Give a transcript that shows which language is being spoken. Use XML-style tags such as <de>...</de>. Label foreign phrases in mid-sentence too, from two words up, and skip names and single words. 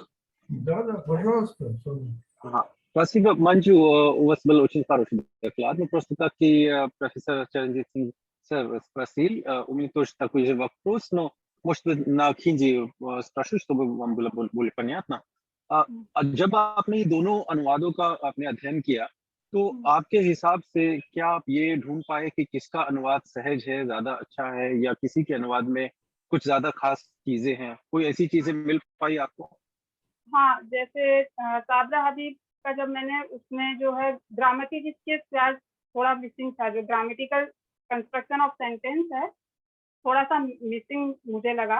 <ru>Да, пожалуйста, Соня. Ага. Спасибо, Манджу, у вас был очень хороший доклад. Ну, просто как и профессор Чаранджит Синг сэр спросил, у меня тоже такой же вопрос, но, может быть, на хинди спрошу, чтобы вам было более понятно.</ru> <hi>जब आपने दोनों अनुवादों का आपने अध्ययन किया, तो आपके हिसाब से क्या आप ये ढूंढ पाए कि किसका अनुवाद सहज है, ज्यादा अच्छा है, या किसी के अनुवाद में कुछ ज्यादा खास चीजें हैं? कोई ऐसी चीजें मिल पाई आपको? हाँ, जैसे साबरा हबीब का जब मैंने उसमें जो है ग्रामेटिक के साथ थोड़ा मिसिंग था, जो</hi> <en>grammatical construction of sentence</en> <hi>है थोड़ा सा मिसिंग मुझे लगा।</hi>